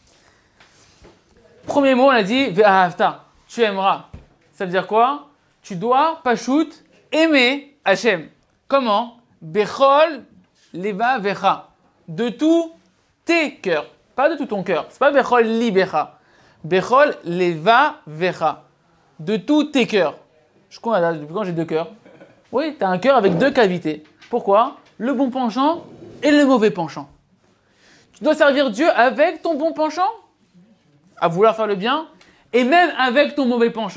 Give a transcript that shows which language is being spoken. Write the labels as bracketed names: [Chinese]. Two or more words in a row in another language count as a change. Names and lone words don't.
[French] Premier mot, on a dit, ve'ahavta, tu aimeras. Ça veut dire quoi? Tu dois, pachout, aimer Hachem. [Hebrew] Comment? בכל לבבך. [French] De tous tes cœurs. Pas de tout ton cœur. C'est pas [Hebrew] בכל לבך. בכל לבבך. [French] De tous tes cœurs. Je crois, depuis quand j'ai 2 cœurs? Oui, tu as un cœur avec 2 cavités. Pourquoi? Le bon penchant et le mauvais penchant. Tu dois servir Dieu avec ton bon penchant, à vouloir faire le bien, et même avec ton mauvais penchant.